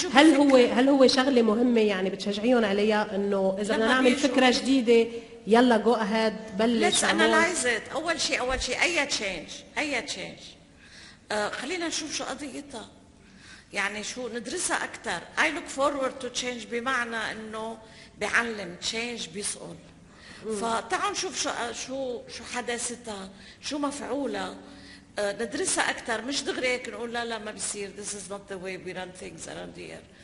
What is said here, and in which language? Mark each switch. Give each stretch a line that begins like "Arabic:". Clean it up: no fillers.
Arabic: هل هو شغله مهمه يعني بتشجعيهم عليها، انه اذا بدنا نعمل فكره جديده يلا جو اهيد بلش؟
English: Let's analyze it.
Arabic: اول شيء اي تشينج خلينا نشوف شو قضيتها، يعني شو ندرسها اكثر.
English: I look forward to change
Arabic: بمعنى انه بيعلم، change بيسقل. فتعالوا نشوف شو حداثتها، شو مفعولها، ندرسها اكثر، مش دغري هيك نقول لا ما بيصير.
English: this is not the way we run things around here.